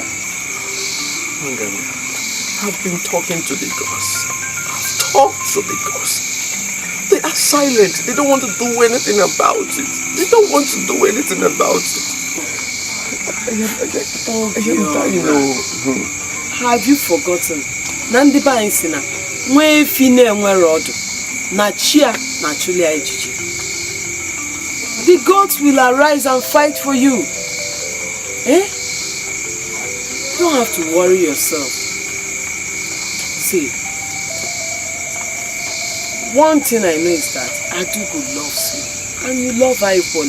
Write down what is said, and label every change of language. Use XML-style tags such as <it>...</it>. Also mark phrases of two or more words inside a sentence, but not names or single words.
<en>Manganga, I've been talking to the gods. I've talked to the gods. They are silent. They don't want to do anything about it. They don't want to do anything about it. I am dying. Have you forgotten? Nandiba insina, mwe fine mwe rodo, na chia na chulia ejiji. The gods will arise and fight for you. Eh? You don't have to worry yourself. See, one thing I know is that Adugo loves you, and you love her equally.</en>